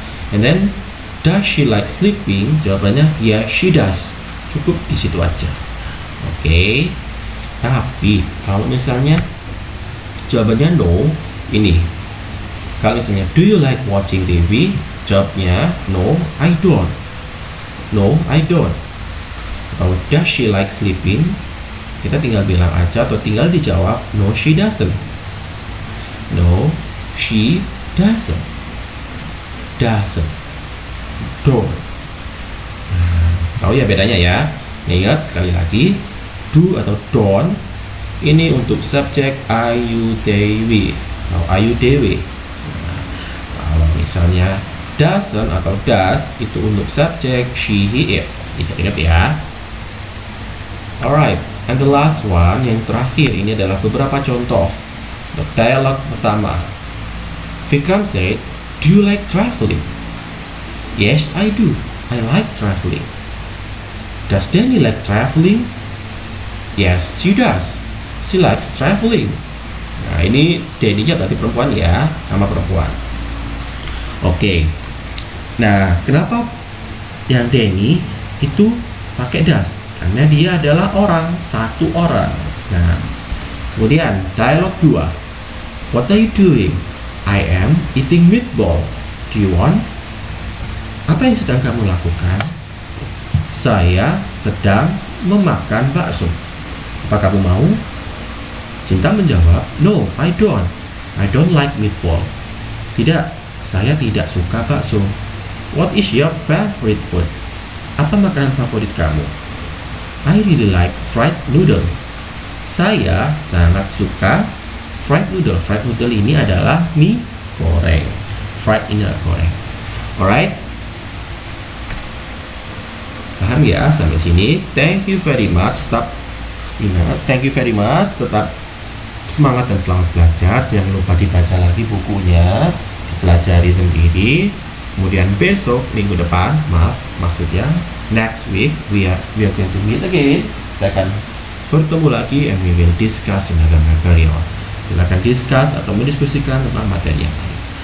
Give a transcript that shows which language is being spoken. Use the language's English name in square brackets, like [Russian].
[English] And then does she like sleeping? [Indonesian] Jawabannya [English] yes she does. [Indonesian] Cukup di situ aja. Oke. Tapi kalau misalnya jawabannya no, ini. Kalau misalnya [English] do you like watching TV? [Indonesian] Jawabnya [English] no, I don't. No, I don't. [Indonesian] Atau [English] does she like sleeping? [Indonesian] Kita tinggal bilang aja atau tinggal dijawab [English] no, she doesn't. No, she doesn't. Doesn't. Don't. [Indonesian] Nah, tahu ya bedanya ya? Ingat sekali lagi, do atau don't ini untuk subjek I, you, they, we atau I, you, they, we. Nah, kalau misalnya doesn't atau does itu untuk subjek she, he, it. Ingat ya. [English] Alright, and the last one [Indonesian] yang terakhir ini adalah beberapa contoh untuk dialog pertama. [English] Vikram said, do you like traveling? Yes, I do. I like traveling. Does Danny like traveling? Yes, she does. She likes traveling. [Indonesian] Nah, ini Danny-nya berarti perempuan ya, nama perempuan. Oke. Nah, kenapa yang Danny itu pakai does? Karena dia adalah orang, satu orang. Nah, kemudian dialog 2. [English] What are you doing? I am eating meatball. Do you want? [Indonesian] Apa yang sedang kamu lakukan? Saya sedang memakan bakso. Apa kamu mau? [English] Sinta [Indonesian] menjawab, [English] no, I don't. I don't like meatball. [Indonesian] Tidak, saya tidak suka bakso. [English] What is your favorite food? [Indonesian] Apa makanan favorit kamu? [English] I really like fried noodle. [Indonesian] Saya sangat suka fried noodle. Fried noodle ini adalah mie goreng. Fried ini adalah goreng. [English] Alright? [Indonesian] Paham ya sampai sini? [English] Thank you very much. [Indonesian] Tetap ingat, [English] thank you very much. [Indonesian] Tetap semangat dan selamat belajar. Jangan lupa dibaca lagi bukunya, pelajari sendiri. Kemudian besok minggu depan, maksudnya [English] next week we are going to meet again. [Indonesian] Kita akan bertemu lagi [English] and we will discuss another material. [Indonesian] Kita akan discuss atau mendiskusikan tentang materi yang lain.